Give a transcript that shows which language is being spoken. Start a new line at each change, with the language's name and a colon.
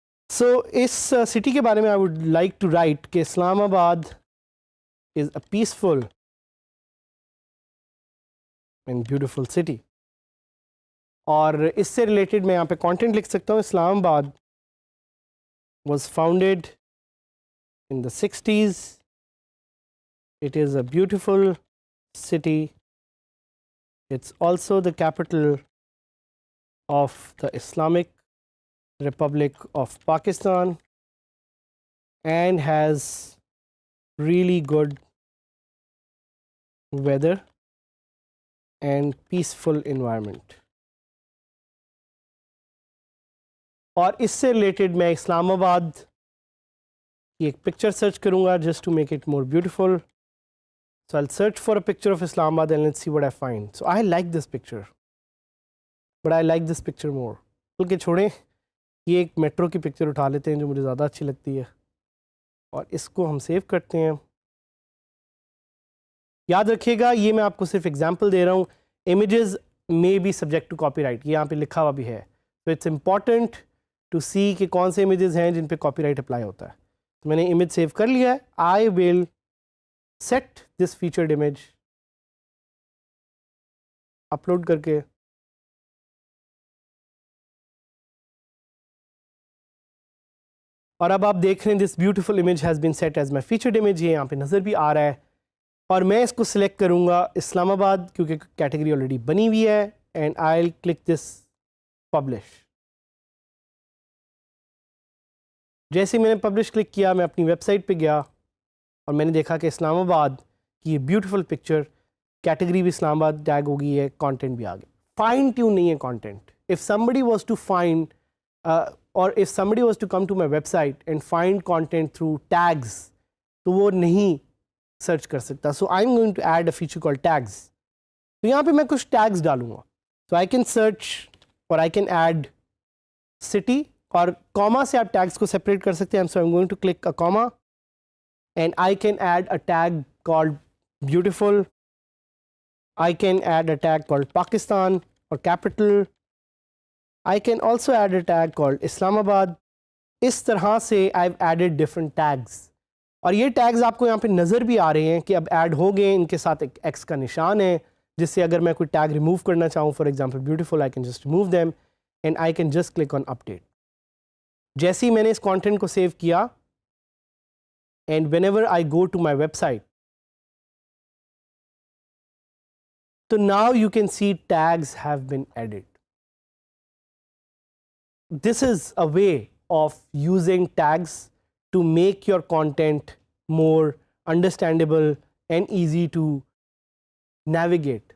English: so اس city
Urdu: کے بارے میں
English: I would like to write کہ Islamabad is a peaceful and beautiful city.
Urdu: اور اس سے ریلیٹڈ میں یہاں پہ کانٹینٹ لکھ سکتا ہوں. اسلام آباد
English: Was founded in the 60s. It is a beautiful city. It's also the capital of the Islamic Republic of Pakistan and has really good weather and peaceful environment.
Urdu: اور اس سے ریلیٹڈ میں اسلام آباد کی ایک پکچر سرچ کروں گا
English: just to make it more beautiful. So I'll search for a picture of Islamabad and let's see what I find. So I like this picture, but I like this picture more.
Urdu: بلکہ چھوڑیں، یہ ایک metro کی picture اٹھا لیتے ہیں جو مجھے زیادہ اچھی لگتی ہے، اور اس کو ہم سیو کرتے ہیں. یاد رکھیے گا یہ میں آپ کو صرف ایگزامپل دے رہا ہوں. Images
English: may be subject to copyright.
Urdu: یہ یہاں پہ لکھا ہوا بھی ہے.
English: So it's important to see
Urdu: کہ کون سے images ہیں جن پہ copyright apply ہوتا ہے. تو میں نے image save کر لیا ہے.
English: I will set this featured image,
Urdu: upload کر کے اور اب آپ دیکھ رہے ہیں
English: this beautiful image has been set as my featured image.
Urdu: یہ یہاں پہ نظر بھی آ رہا ہے اور میں اس کو سلیکٹ کروں گا اسلام آباد کیونکہ کیٹیگری آلریڈی بنی ہوئی ہے
English: And I will click this publish.
Urdu: جیسے میں نے پبلش کلک کیا میں اپنی ویب سائٹ پہ گیا اور میں نے دیکھا کہ اسلام آباد کی یہ بیوٹیفل پکچر کیٹیگری بھی اسلام آباد ٹیگ ہو گئی ہے, کانٹینٹ بھی آ گیا. فائن ٹیون نہیں ہے content.
English: if somebody was to find or if somebody was to come to my website and find content through tags
Urdu: تو وہ نہیں سرچ کر سکتا.
English: So I am going to add a feature call tags.
Urdu: تو یہاں پہ میں کچھ ٹیگز ڈالوں گا. تو
English: I can search اور I can add city
Urdu: اور کاما سے آپ ٹیگز کو سیپریٹ کر سکتے ہیں.
English: So I am going to click a comma and I can add a tag called beautiful. I can add a tag called Pakistan اور capital. I can also add a tag called Islamabad.
Urdu: اس طرح سے
English: I have added different tags
Urdu: اور یہ tags آپ کو یہاں پہ نظر بھی آ رہے ہیں کہ اب ایڈ ہو گئے. ان کے ساتھ ایک ایکس کا نشان ہے جس سے اگر میں کوئی ٹیگ ریموو کرنا چاہوں for example beautiful
English: I can just remove them and I can just click on update.
Urdu: جیسے ہی میں نے اس کانٹینٹ کو سیو کیا
English: And whenever I go to my website تو now you can see tags have been added. This is a way of using tags to make your content more understandable and easy to navigate.